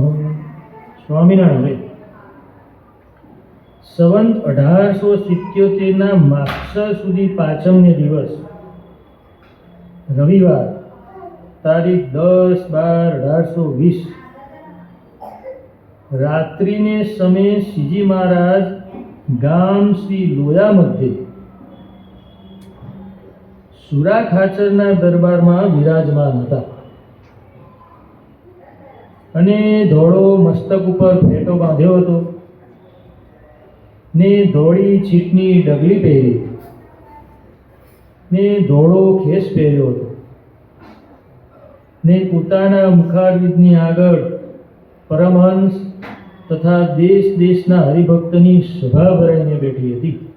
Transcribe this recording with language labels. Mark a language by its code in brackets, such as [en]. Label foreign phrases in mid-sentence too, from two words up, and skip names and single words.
[gu] સ્વામિનારાયણ સંવત 1877 માગસર સુદી પાંચમને દિવસ રવિવાર તારીખ 10/12/1820 રાત્રિને સમય શ્રીજી મહારાજ ગામ શ્રી લોયા મધ્ય સુરા ખાચરના દરબારમાં વિરાજમાન હતા અને ધોળો મસ્તક ઉપર ફેટો બાંધ્યો હતો ને धोળી છીટની ડગલી પહેરી ને ધોળો ખેસ પહેર્યો હતો ने પોતાના મુખારવિંદની આગળ પરમહંસ તથા દેશ દેશના હરિભક્તની સભા ભરાઈને બેઠી હતી।